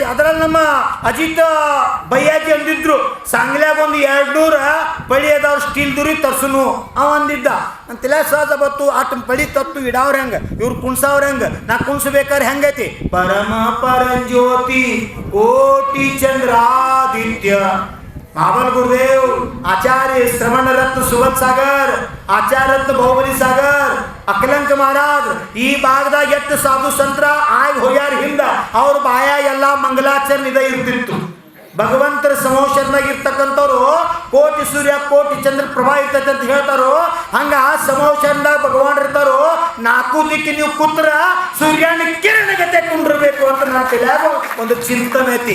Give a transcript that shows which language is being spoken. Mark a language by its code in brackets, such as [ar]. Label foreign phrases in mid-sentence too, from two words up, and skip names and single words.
[kn] ಅದರಲ್ಲಿ ನಮ್ಮ ಅಜಿತ್ ಬಯ್ಯಾಜಿ ಅಂದಿದ್ರು, ಸಾಂಗ್ಲ್ಯಾಗ ಒಂದು 200 ಪಳಿ ಅದಾವ್ರು ಸ್ಟೀಲ್ ದುರಿ ತರ್ಸುನು ಅವ ಅಂದಿದ್ದ. ಅಂತಿಲ್ಲ ಸಹಜ ಬತ್ತು ಅಟ್ ಪಳಿ ತತ್ತು ಇಡಾವ್ರ ಹೆಂಗೆ, ಇವ್ರು ಕುಣ್ಸವ್ರ ಹೆಂಗೆ, ನಾ ಕುಣ್ಸ್ಬೇಕಾದ್ರೆ ಹೆಂಗೈತಿ? ಪರಮ ಪರಂಜ್ಯೋತಿ ಕೋಟಿ ಚಂದ್ರಾದಿತ್ಯ महाबल गुरुदेव आचार्य श्रवण रत्न सुबत सागर आचार्य रत्न बहुबली सागर अकलंक महाराज ಈ ಭಾಗದಾಗ ಎಷ್ಟು ಸಾಧು ಸಂತರ ಆಗಿ ಹೋಗ್ಯಾರ ಹಿಂದ ಅವ್ರ ಬಾಯ ಎಲ್ಲ ಮಂಗಲಾಚರಣೆ ಇದೆ ಇರ್ತಿತ್ತು. ಭಗವಂತರ ಸಮೋಷರ್ನಾಗ ಇರ್ತಕ್ಕಂಥವ್ರು ಕೋಟಿ ಸೂರ್ಯ ಕೋಟಿ ಚಂದ್ರ ಪ್ರಭಾ ಇರ್ತೈತೆ ಅಂತ ಹೇಳ್ತಾರೋ, ಹಂಗ ಸಮೋಷರ್ನಾಗ ಭಗವಾನ್ ಇರ್ತಾರೋ. 4 ದಿಕ್ಕಿ ನೀವು ಕೂತ್ರ ಸೂರ್ಯನ ಕಿರಣಗತೆ ಕುಂಡಿರ್ಬೇಕು ಅಂತ ನನ್ನ ತಲೆಯಾಗ ಒಂದು ಚಿಂತನೆ ಐತಿ.